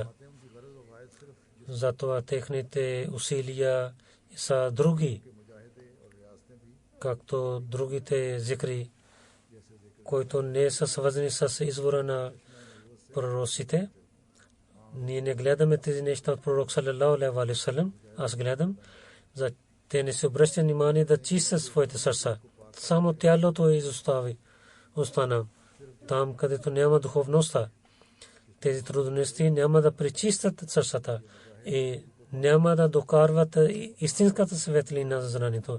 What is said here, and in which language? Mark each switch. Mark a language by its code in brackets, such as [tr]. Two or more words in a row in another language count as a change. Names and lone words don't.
[bg] Затова техните усилия са други, както другите зикри, които не са свързани с извора на пророците. Ние не гледаме тези неща от пророк [ar] صلى الله عليه وسلم. [bg] Аз гледам, за те не се обръщат внимание да чистят своите сърца. Само тялото остана. Там, където няма духовността, тези трудности няма да пречистят сърцата и няма да докарват истинската светлина за знанието.